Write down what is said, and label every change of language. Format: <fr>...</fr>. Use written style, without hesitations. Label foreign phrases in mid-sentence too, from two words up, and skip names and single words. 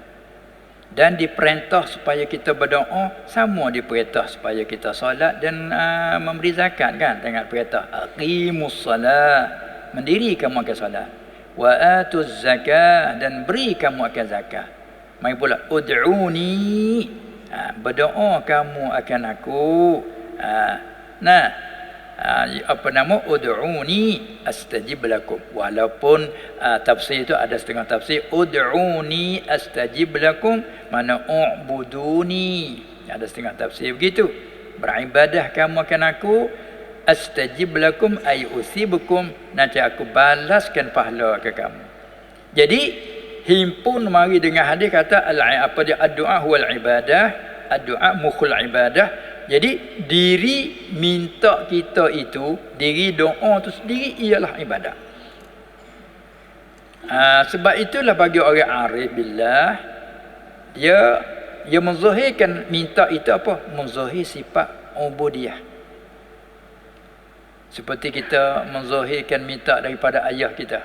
<ms>Dan diperintah supaya kita berdoa, sama diperintah supaya kita solat dan memberi zakat kan. Tengok perintah</ms> <ar>أقيموا الصلاة,</ar> <ms>mendiri kamu akan solat,</ms> <ar>وآتوا الزكاة,</ar> <ms>dan beri kamu akan zakat. Mai pula ud'uni, berdoa kamu akan aku.</ms> <ar>ادعوني أستجب لكم.</ar> <ms>Walaupun tafsir itu ada setengah tafsir</ms> <ar>ادعوني أستجب لكم,</ar> <ms>mana u'buduni, ada setengah tafsir begitu. Beribadah kamu akan aku,</ms> <ar>أستجب لكم أي أصيبكم,</ar> <ms>nanti aku balaskan pahala ke kamu. Jadi himpun mari dengan hadis kata</ms> <ar>الدعاء هو العبادة, الدعاء مخ العبادة.</ar> <ms>Jadi diri minta kita itu, diri doa itu sendiri ialah ibadat. Sebab itulah bagi orang</ms> <ar>عارف بالله,</ar> <ms>dia Yang menzahirkan minta itu apa? Menzahir sifat ubudiyah. Seperti kita menzahirkan minta daripada ayah kita.</ms>